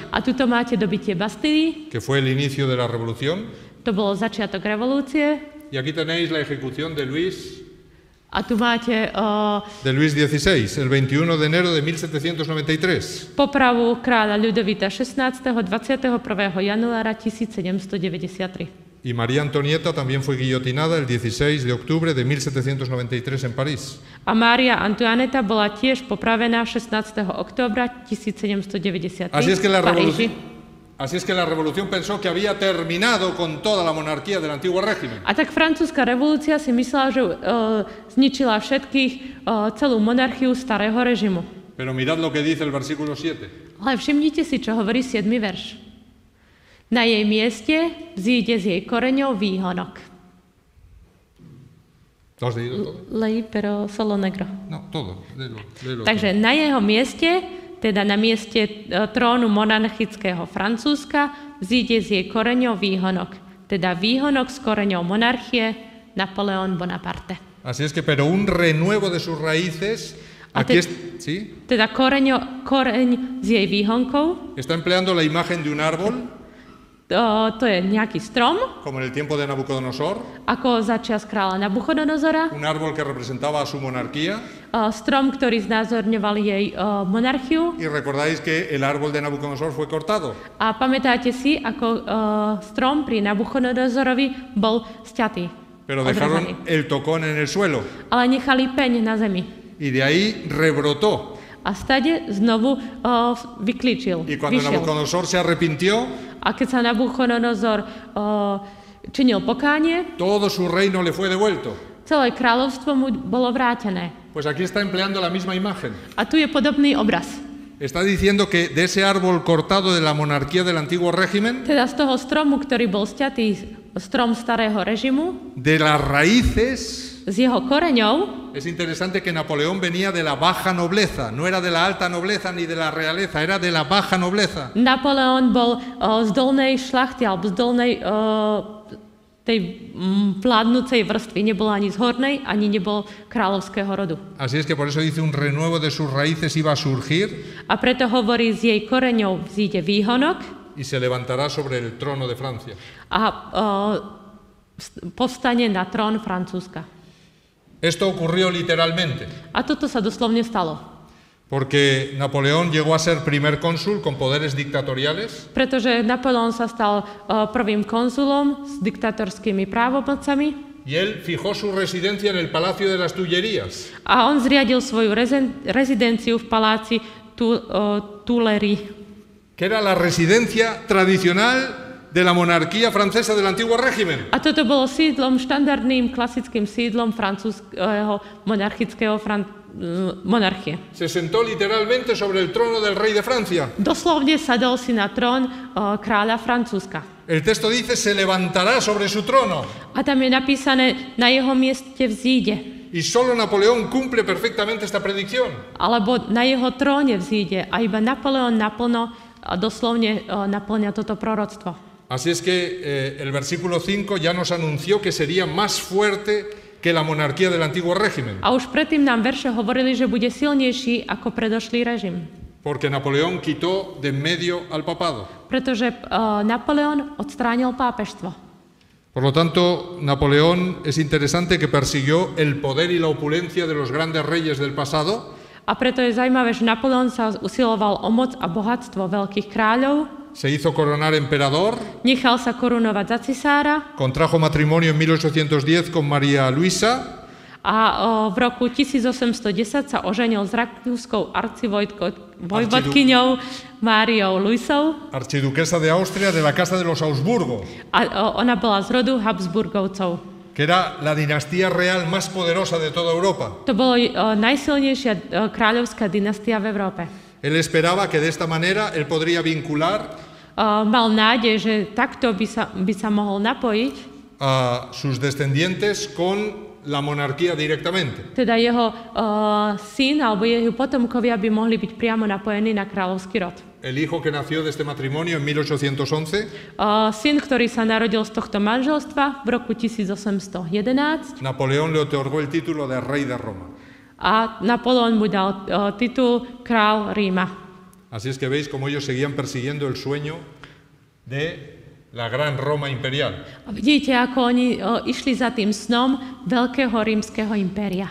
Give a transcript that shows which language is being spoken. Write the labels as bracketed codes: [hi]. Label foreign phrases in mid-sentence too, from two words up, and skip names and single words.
[sk] A tuto máte dobitie Bastilly. [es] Que fue el inicio de la revolución. [sk] To bolo začiatok revolúcie. [es] Y aquí tenéis la ejecución de Luis. [sk] A tu máte [es] de Luis XVI, el 21 de enero de 1793. [sk] Popravu kráľa Ľudovita XVI. 21. januára 1793. [es] Y María Antonieta también fue guillotinada el 16 de octubre de 1793 en París. [sk] A Mária Antoineta bola tiež popravená 16. októbra 1793 v Paríži. [es] Así es que la revolución pensó que había terminado con toda la monarquía del antiguo régimen. [sk] A tak francúzska revolúcia si myslela, že zničila všetkých, celú monarchiu starého režimu. [es] Pero mirad lo que dice el versículo 7. [sk] Ale všimnite si, čo hovorí 7. verš. Na jej mieste vzíde z jej koreňov výhonok. [es] ¿Lo has leído todo? Leí, pero solo negro. No, todo. Léelo [sk] Takže [es] todo. [sk] na jeho mieste, teda na mieste trónu monarchického Francúzska, vzíde z jej koreňov výhonok. Teda výhonok z koreňov monarchie Napoleón Bonaparte. [es] Así es que, pero un renuevo de sus raíces. Aquí ¿sí? [sk] Teda koreň z jej výhonkov. [es] Está empleando la imagen de un árbol. [sk] To je nejaký strom. [es] Como en el tiempo de Nabucodonosor. [sk] Ako za čas kráľa Nabuchodonozora. [es] Un árbol que representaba a su monarquía. [sk] Strom, ktorý znázorňoval jej monarchiu. [es] Y recordáis que el árbol de Nabucodonosor fue cortado. [sk] A pamätáte si, ako strom pri Nabuchodonozorovi bol sťatý. [es] Pero dejaron el tocón en el suelo. [sk] Ale nechali peň na zemi. [es] Y de ahí rebrotó. [sk] A stade znovu vyklíčil. [es] Y cuando Nabucodonosor se arrepintió, [sk] a keď sa Nabuchodonozor činil pokánie, [es] todo su reino le fue devuelto. [sk] Celé kráľovstvo mu bolo vrátené. [es] Pues aquí está empleando la misma imagen. [sk] A tu je podobný obraz. [es] Está diciendo que de ese árbol cortado de la monarquía del antiguo régimen, [sk] teda z toho stromu, ktorý bol sťatý, strom starého režimu, [es] de las raíces, [sk] z jeho koreňov. [es] Es interesante que Napoleón venía de la baja nobleza, no era de la alta nobleza ni de la realeza, era de la baja nobleza. [sk] Napoleón bol z dolnej šlachty, alebo z dolnej tej vládnucej vrstvy, nebol ani z hornej, ani nebol kráľovského rodu. [es] Así es que por eso dice un renuevo de sus raíces iba a surgir. [sk] A preto hovorí, z jej koreňov vzíde výhonok. [es] Y se levantará sobre el trono de Francia. [sk] A povstane na trón Francúzska. [es] Esto ocurrió literalmente. [sk] A toto sa doslovne stalo. [es] Porque Napoleón llegó a ser primer cónsul con poderes dictatoriales. [sk] Pretože Napoleón sa stal prvým konzulom s diktatorskými právomocami. [es] Y él fijó su residencia en el Palacio de las Tullerías. [sk] A on zriadil svoju rezidenciu v paláci Tuileries. [es] Que era la residencia tradicional de la monarquía francesa del antiguo régimen. [sk] A toto bolo sídlom, štandardným klasickým sídlom francúzského monarchického monarchie. [es] Se sentó literalmente sobre el trono del rey de Francia. [sk] Doslovne sadol si na trón kráľa Francúzska. [es] El texto dice se levantará sobre su trono. [sk] A tam je napísané, na jeho mieste vzíde. [es] Y solo Napoleón cumple perfectamente esta predicción. [sk] Alebo na jeho tróne vzíde. A iba Napoleón naplno a doslovne naplňa toto proroctvo. [es] Así es que el versículo 5 ya nos anunció que sería más fuerte que la monarquía del antiguo régimen. [sk] A už predtým nám verše hovorili, že bude silnejší ako predošlý režim. [es] Porque Napoleón quitó de en medio al papado. [sk] Pretože Napoleón odstránil pápežstvo. [es] Por lo tanto, Napoleón es interesante que persiguió el poder y la opulencia de los grandes reyes del pasado. [sk] A preto je zaujímavé, že Napoleón sa usiloval o moc a bohatstvo veľkých kráľov. [es] Se hizo coronar emperador. [sk] Nechal sa korunovať za cisára. [es] Contrajo matrimonio en 1810 con María Luisa. [sk] A v roku 1810 sa oženil s rakúskou vojvodkyňou Máriou Luisou. [es] archiduquesa de Austria de la Casa de los Habsburgo, [sk] A ona bola z rodu Habsburgovcov. [es] que era la dinastía real más poderosa de toda Europa. [sk] To bolo najsilnejšia kráľovská dynastia v Európe. [es] Él esperaba que de esta manera él podría vincular [sk] Mal nádej, že takto by sa mohol napojiť, [es] a sus descendientes con la monarquía directamente. [sk] teda jeho syn alebo jeho potomkovia by mohli byť priamo napojení na kráľovský rod. [es] El hijo que nació de este matrimonio en 1811, [sk] Syn, ktorý sa narodil z tohto manželstva v roku 1811 [es] Napoleón le otorgó el título de rey de Roma. [sk] a Napoleon mu dal titul král Ríma. [es] Así es que veis cómo ellos seguían persiguiendo el sueño de la gran Roma imperial. [sk] A vidíte, ako oni išli za tým snom veľkého rímskeho impéria.